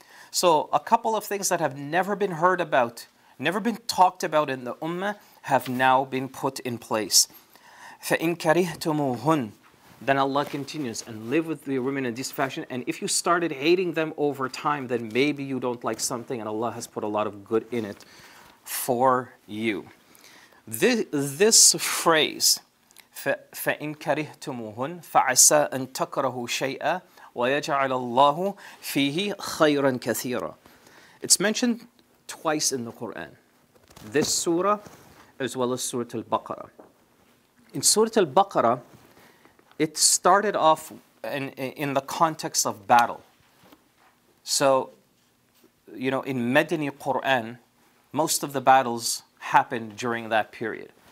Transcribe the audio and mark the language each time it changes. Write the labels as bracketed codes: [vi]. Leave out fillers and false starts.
[en] So a couple of things that have never been heard about, never been talked about in the ummah, have now been put in place. [ar] فَإِن كَرِهْتُمُوهُنْ. [en] Then Allah continues, and live with the women in this fashion. And if you started hating them over time, then maybe you don't like something, and Allah has put a lot of good in it for you. This phrase, [ar] فَإِن كَرِهْتُمُوهُنْ فَعَسَىٰ أَن تَكْرَهُوا شَيْئًا وَيَجْعَلَ اللَّهُ فِيهِ خَيْرًا كَثِيرًا. [en] It's mentioned twice in the Quran. This surah as well as Surah Al-Baqarah. In Surah Al-Baqarah, it started off in the context of battle. So, you know, in Madani Quran, most of the battles happened during that period.